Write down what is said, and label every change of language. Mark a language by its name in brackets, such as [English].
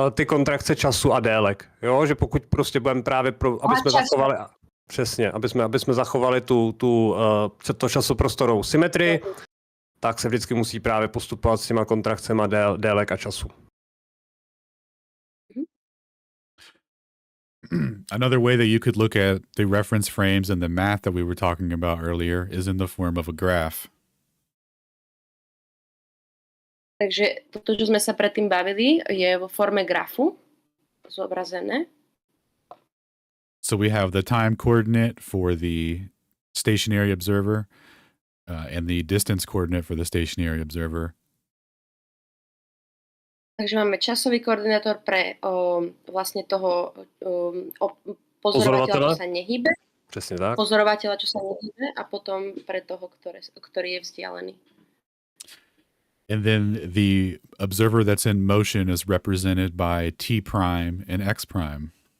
[Czech] Ty kontrakce času a délek. Jo, že pokud prostě budeme právě aby jsme zachovali přesně, aby jsme zachovali to časoprostorovou symetrii, tak se vždycky musí právě postupovat s těma kontrakcema délek a času. [English] Another way that you could look at the reference frames and the math that we were talking about earlier is in the form of a graph. [Slovak] Takže toto, čo sme sa predtým bavili, je vo forme grafu zobrazené. [English] So we have the time coordinate for the stationary observer and the distance coordinate for the stationary observer. [Slovak] Takže máme časový koordinátor pre vlastne toho pozorovateľa, čo sa nehýbe. [Czech] Přesně tak. [Slovak] Pozorovateľa, čo sa nehýbe, a potom pre toho, ktorý je vzdialený. [English] And then the observer that's in motion is represented by T prime and X prime.